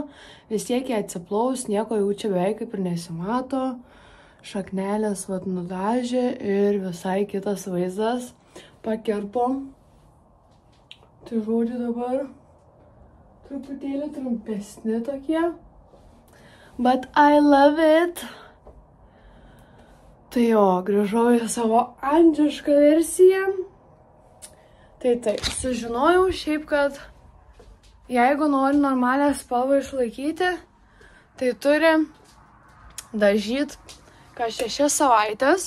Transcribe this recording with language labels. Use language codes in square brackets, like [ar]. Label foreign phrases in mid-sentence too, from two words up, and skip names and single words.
[lt] Vis tiek jie atsiplaus, nieko jau čia beveik kaip ir nesimato. Šaknelės nudažė ir visai kitas vaizdas pakirpo. Tai žodžiu dabar truputėlį trumpesni tokie. [en] But I love it. [lt] Tai jo, grįžau į savo andžišką versiją. Tai taip, sužinojau šiaip, kad jeigu nori normalią spalvą išlaikyti, tai turi dažyti kas 6 savaitės.